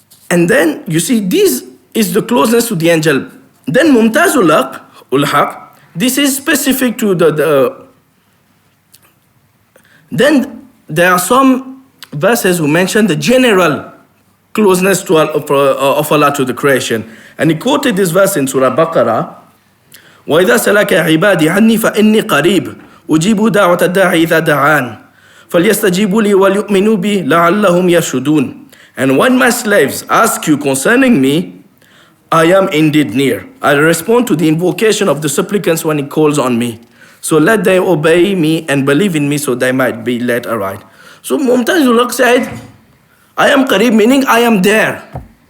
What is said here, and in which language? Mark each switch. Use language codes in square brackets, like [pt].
[en] And then you see this is the closeness to the angel. Then Mumtazul Haq, this is specific to the then there are some verses who mention the general closeness to of Allah to the creation. And he quoted this verse in Surah Baqarah, [ar] وَإِذَا سَلَكَ عِبَادِي عَنِّي فَإِنِّي قَرِيبٌ أُجِيبُ دَعْوَةَ الدَّاعِ إِذَا دَعَانِ فَلْيَسْتَجِيبُوا لِي وَلْيُؤْمِنُوا بِي لَعَلَّهُمْ يَرْشُدُونَ. [en] And when my slaves ask you concerning me, I am indeed near. I respond to the invocation of the supplicants when he calls on me. So let them obey me and believe in me so they might be led aright. So Mumtazul Haq said, I am Qareeb, meaning I am there.